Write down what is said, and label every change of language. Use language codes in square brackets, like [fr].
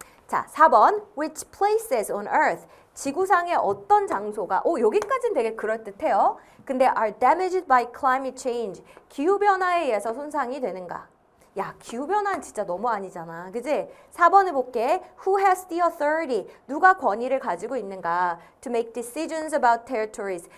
[en] 자, 4번. Which places on earth? [ko] 지구상의 어떤 장소가 여기까지는 되게 그럴듯해요. [en] 근데 are damaged by climate change. [ko] 기후변화에 의해서 손상이 되는가? 야, 기후변화는 진짜 너무 아니잖아. 그지? 4번을 볼게. [en] Who has the authority? [ko] 누가 권위를 가지고 있는가? [en] To make decisions about territories.